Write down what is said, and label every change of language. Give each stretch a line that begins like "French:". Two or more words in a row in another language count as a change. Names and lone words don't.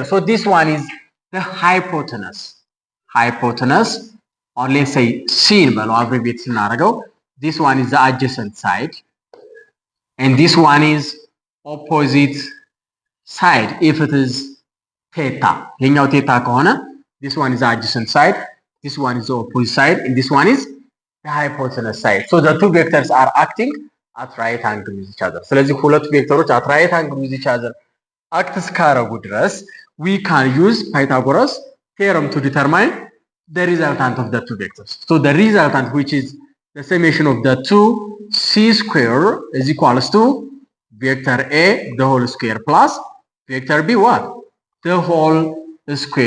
English: So this one is the hypotenuse. Hypotenuse, or let's say C, abbreviate scenario. This one is the adjacent side, and this one is opposite side if it is theta.
Amharic: ይሄኛው theta ከሆነ
English: this one is the adjacent side, this one is the opposite side, and this one is the hypotenuse side. So the two vectors are acting at right angle with each other.
Amharic: ስለዚህ ሁለቱ ቬክተሮች
English: at right angle with each other act
Amharic: እስካረጉ ድረስ
English: we can use Pythagoras theorem to determine the resultant of the two vectors. So the resultant, which is the summation of the two c square, is equals to vector a the whole square plus vector b what? The whole square.